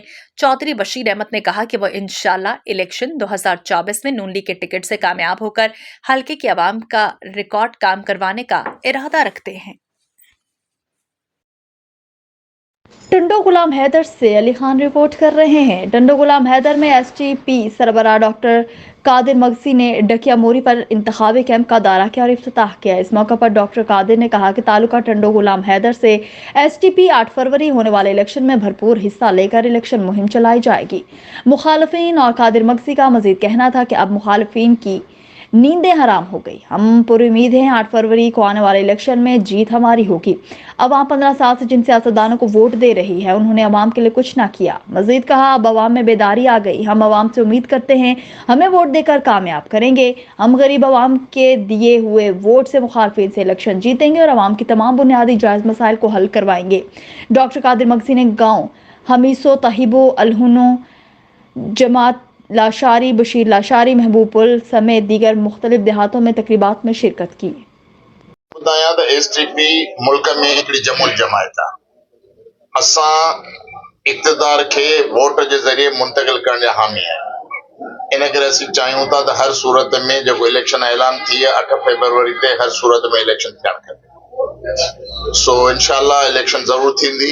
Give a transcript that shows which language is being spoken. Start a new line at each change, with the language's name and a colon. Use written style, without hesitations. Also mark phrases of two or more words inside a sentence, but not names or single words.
Urdu: چوہدری بشیر احمد نے کہا کہ وہ ان شاء اللہ الیکشن 2024 میں نون لیگ کے ٹکٹ سے کامیاب ہو کر حلقے کی عوام کا ریکارڈ کام کروانے کا ارادہ رکھتے ہیں. ٹنڈو غلام حیدر سے علی خان رپورٹ کر رہے ہیں. ٹنڈو غلام حیدر میں STP سربراہ ڈاکٹر قادر مگسی نے ڈکیا موری پر انتخابی کیمپ کا دورہ کیا اور افتتاح کیا. اس موقع پر ڈاکٹر قادر نے کہا کہ تعلقہ ٹنڈو غلام حیدر سے STP 8 فروری ہونے والے الیکشن میں بھرپور حصہ لے کر الیکشن مہم چلائی جائے گی. مخالفین اور قادر مگسی کا مزید کہنا تھا کہ اب مخالفین کی نیندیں حرام ہو گئی. ہم پوری امید ہیں 8 فروری کو آنے والے الیکشن میں جیت ہماری ہوگی. عوام 15 سال سے جن سیاستدانوں کو ووٹ دے رہی ہے، انہوں نے عوام کے لیے کچھ نہ کیا. مزید کہا، اب عوام میں بیداری آ گئی۔ ہم عوام سے امید کرتے ہیں ہمیں ووٹ دے کر کامیاب کریں گے. ہم غریب عوام کے دیے ہوئے ووٹ سے مخالفین سے الیکشن جیتیں گے اور عوام کی تمام بنیادی جائز مسائل کو حل کروائیں گے. ڈاکٹر قادر مگسی نے گاؤں حمیسو، تہبو، الہنو، جمات لاشاری، بشیر لاشاری، محبوب پور سمیت دیگر مختلف دیہاتوں میں تقریبات میں شرکت کی.
Sindhi: STP मुल्क में हिकिड़ी जमुल जमायत आहे। असां इक़्तिदार खे वोट जे ज़रिए मुंतकिल करण जा हामी आहियूं। इन करे असीं चाहियूं था त हर सूरत में जेको इलेक्शन ऐलान थी आहे 8 फरवरी ते हर सूरत में इलेक्शन थियणु खपे। सो इंशाल्लाह इलेक्शन ज़रूर थींदी।